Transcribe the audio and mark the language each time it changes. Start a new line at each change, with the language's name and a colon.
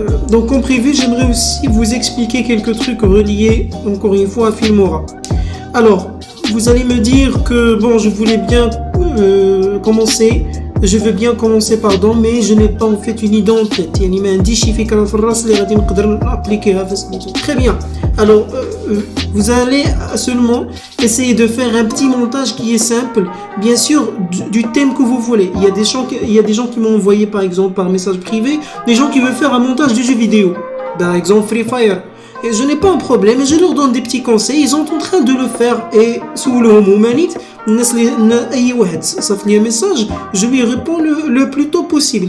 French: Donc en privé, j'aimerais aussi vous expliquer quelques trucs reliés encore une fois à Filmora. Alors, vous allez me dire que bon, je voulais bien commencer, je veux bien commencer pardon, mais je n'ai pas en fait une idée en tête.
Arabic: يعني ما عنديش شي فكرة في الراس اللي غادي نقدر نابليكيها في سميتو.
French: Très bien. Alors, vous allez seulement essayer de faire un petit montage qui est simple, bien sûr du thème que vous voulez. Il y a des gens qui m'ont envoyé par exemple par message privé, des gens qui veulent faire un montage de jeux vidéo. Par exemple Free Fire. Et je n'ai pas un problème et je leur donne des petits conseils, ils sont en train de le faire et sous le homomanite, ça fait un message, je lui réponds le plus tôt possible.